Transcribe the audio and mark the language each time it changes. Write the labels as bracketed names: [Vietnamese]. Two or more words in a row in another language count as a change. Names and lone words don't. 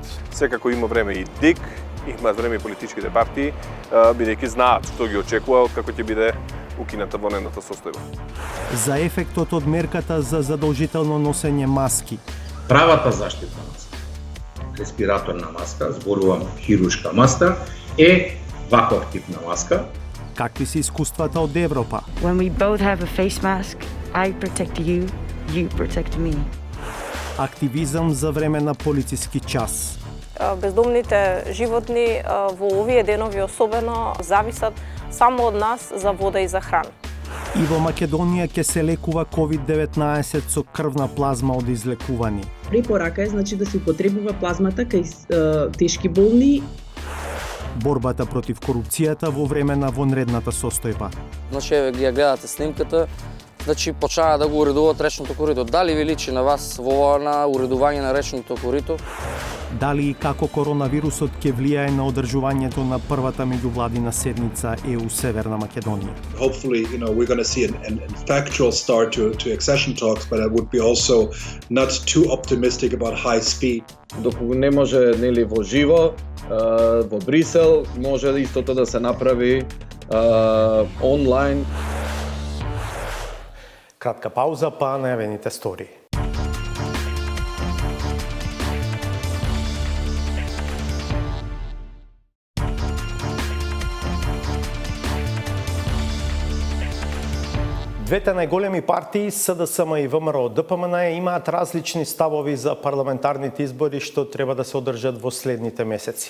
[Macedonian] Секако има време и ДИК, имаат време и политичките партии, бидејќи знаат што ги очекува како ќе биде укината вонредната состојба. За ефектот од мерката за задолжително носење маски. Правата заштитна маска, респираторна маска, зборувам хируршка маска, е ваков тип на маска. Какви се искуствата од Европа? [English] When we both have a face mask, I protect you, you protect me. [Macedonian] Активизам за време на полициски час. Бездомните животни во овие денови особено зависат само од нас за вода и за храна. И во Македонија ќе се лекува COVID-19 со крвна плазма од излекувани. Препорака е да се употребува плазмата кај тешки болни. Борбата против корупцијата во време на вонредната состојба. Ја гледате снимката, почнаа да го уредуваат речното корито. Дали ви личи на вас во ова на уредување на речното корито? Дали и како коронавирусот ќе влијае на одржувањето на првата меѓувладина седница ЕУ Северна Македонија? [English] Hopefully, we're going to see an factual start to accession talks, but I would be also not too optimistic about high speed. [Macedonian] Доколку не може во живо во Брисел, може истото да се направи онлайн. Кратка пауза па најавените стории. Двете најголеми партии, СДСМ и ВМРО ДПМН, имаат различни ставови за парламентарните избори што треба да се одржат во следните месеци.